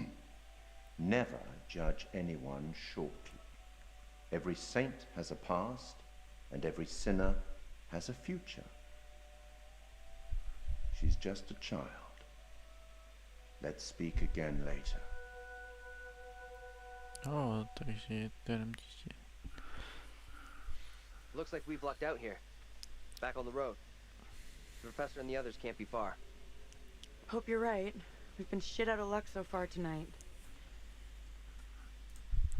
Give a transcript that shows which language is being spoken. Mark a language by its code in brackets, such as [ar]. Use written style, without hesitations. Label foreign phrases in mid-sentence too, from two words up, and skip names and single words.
[en] Never judge anyone shortly. Every saint has a past, and every sinner has a future. She's just a child. Let's speak again later. [cs] O, takže je to jenom dítě. [en] Looks like we've lucked out here. Back on the road. The professor and the others can't be far. Hope you're right. We've been shit out of luck so far tonight.